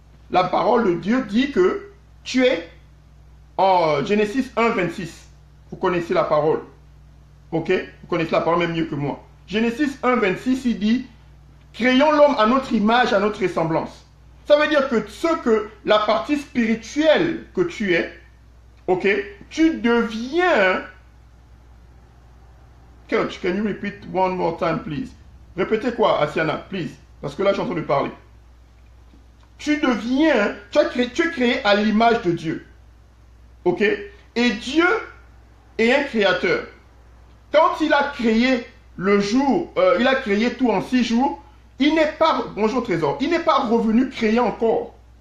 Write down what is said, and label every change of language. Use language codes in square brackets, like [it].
[fr] La parole de Dieu dit que tu es en Genèse 1, 26. Vous connaissez la parole. Ok? Vous connaissez la parole même mieux que moi. Genèse 1, 26, il dit, créons l'homme à notre image, à notre ressemblance. Ça veut dire que la partie spirituelle que tu es, ok, tu deviens. [en] Coach, can you repeat one more time, please? [fr] Répétez quoi, Asiana, please? Parce que là, je suis en train de parler. Tu deviens, tu es créé à l'image de Dieu. Ok? Et Dieu est un créateur. Quand il a créé le jour, il a créé tout en 6 jours, il n'est pas, bonjour trésor, il n'est pas revenu créer encore.